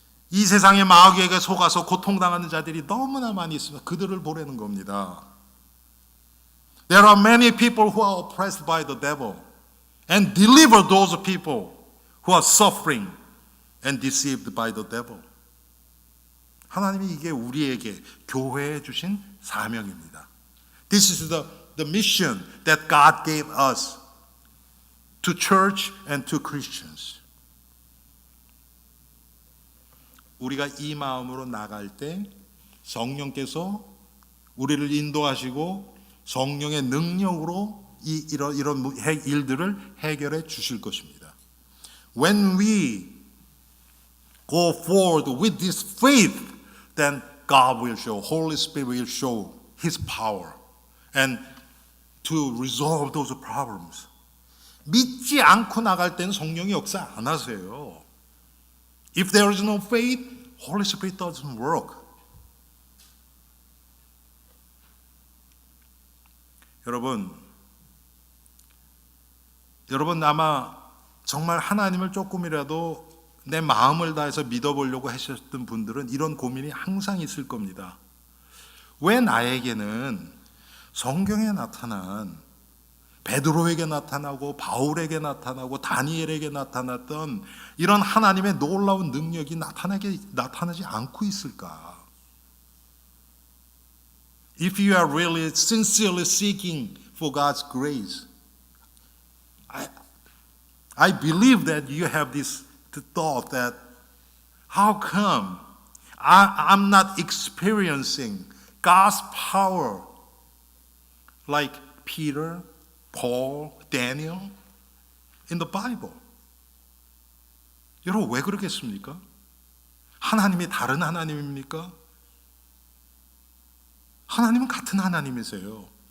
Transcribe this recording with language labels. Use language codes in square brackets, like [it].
[ko] 이 세상의 마귀에게 속아서 고통당하는 자들이 너무나 많이 있습니다. 그들을 보라는 겁니다. [en] There are many people who are oppressed by the devil, and deliver those people who are suffering and deceived by the devil. [ko] 하나님이 이게 우리에게 교회에 주신 사명입니다. [en] This is the mission that God gave us to church and to Christians. [ko] 우리가 이 마음으로 나갈 때 성령께서 우리를 인도하시고 성령의 능력으로 이런 일들을 해결해 주실 것입니다. [en] When we go forward with this faith, then God will show, Holy Spirit will show His power and to resolve those problems. [ko] 믿지 않고 나갈 때는 성령이 역사 안 하세요. [en] If there is no faith, Holy Spirit doesn't work. [ko] 여러분 아마 정말 하나님을 조금이라도 내 마음을 다해서 믿어보려고 하셨던 분들은 이런 고민이 항상 있을 겁니다. 왜 나에게는 성경에 나타난 베드로에게 나타나고 바울에게 나타나고 다니엘에게 나타났던 이런 하나님의 놀라운 능력이 나타나지 않고 있을까? [en] If you are really sincerely seeking for God's grace, I believe that you have this thought that how come I'm not experiencing God's power like Peter, Paul, Daniel in the Bible. [ko] 여러분 왜 그러겠습니까? 하나님이 다른 하나님입니까? 하나님은 같은 하나님이세요.